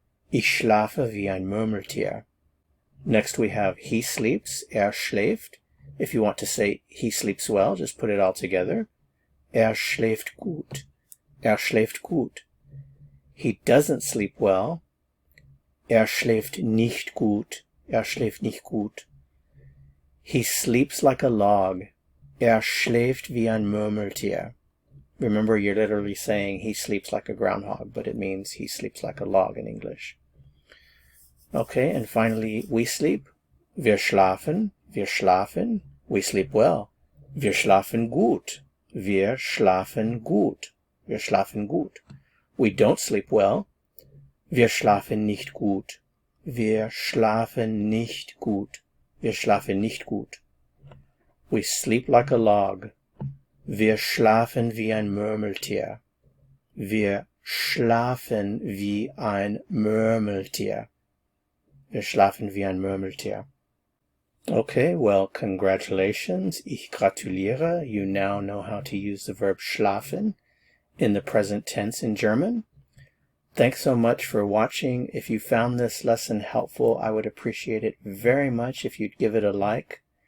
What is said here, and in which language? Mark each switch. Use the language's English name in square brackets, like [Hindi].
[German] Ich schlafe wie ein Murmeltier. [English] Next we have he sleeps, schläft. If you want to say he sleeps well, just put it all together. [German] Schläft gut. Schläft gut. [English] He doesn't sleep well. [German] Schläft nicht gut. Schläft nicht gut. [English] He sleeps like a log. [German] Schläft wie ein Murmeltier. [English] Remember, you're literally saying he sleeps like a groundhog, but it means he sleeps like a log in English. Okay, and finally, we sleep. [German] Wir schlafen. Wir schlafen. [English] We sleep well. [German] Wir schlafen gut. Wir schlafen gut. Wir schlafen gut. [English] We don't sleep well. [German] Wir schlafen nicht gut. Wir schlafen nicht gut. Wir schlafen nicht gut. [English] We sleep like a log. [German] Wir schlafen wie ein Murmeltier. Wir schlafen wie ein Murmeltier. Wir schlafen wie ein Murmeltier. [English] Okay, well, congratulations. [German] Ich gratuliere. [English] You now know how to use the verb schlafen in the present tense in German. Thanks so much for watching. If you found this lesson helpful, I would appreciate it very much if you'd give it a like.